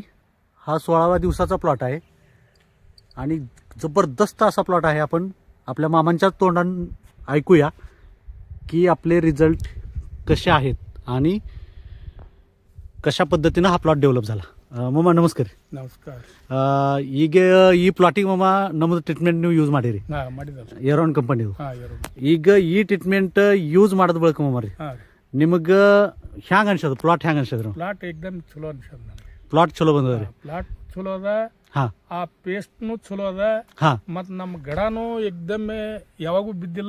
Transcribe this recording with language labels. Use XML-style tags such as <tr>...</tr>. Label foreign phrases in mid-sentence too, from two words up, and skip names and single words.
<mr>हा 16व्या दिवसाचा प्लॉट आहे आणि जबरदस्त असा प्लॉट आहे। आपण आपल्या मामांच्या तोंडान ऐकूया की आपले रिझल्ट कसे आहेत आणि कशा पद्धतीने हा प्लॉट डेव्हलप झाला। मामा नमस्कार। नमस्कार।</mr> <kn>ಈ ಪ್ಲಾಟಿಂಗ್ ಮಾಮ ನಮ್ಮದು ಟ್ರೀಟ್ಮೆಂಟ್ ನೀವು ಯೂಸ್ ಮಾಡಿರಿ ಏರೋನ್ ಕಂಪನಿ ಈಗ ಈ ಟ್ರೀಟ್ಮೆಂಟ್ ಯೂಸ್ ಮಾಡಿದ ಬಳಿಕ ಮಾಮ ರೀ ನಿಮಗ ಹ್ಯಾಂಗ ಅನ್ಸದ ಪ್ಲಾಟ್ ಹ್ಯಾಂಗ ಅನ್ಸದ್ರಿ? ಪ್ಲಾಟ್ ಏಕದಮ್ ಚಲೋ ಅನ್ಸದ ನನಗೆ। ಪ್ಲಾಟ್ ಚಲೋ ಬಂದದ್ರಿ? ಪ್ಲಾಟ್ ಚಲೋ ಅದ, ಆ ಪೇಸ್ಟ್ ನು ಚಲೋ ಅದ, ಮತ್ ನಮ್ ಗಡಾನು ಏಕದಮ್ ಯಾವಾಗೂ ಬಿದ್ದಿಲ್ಲ।</kn>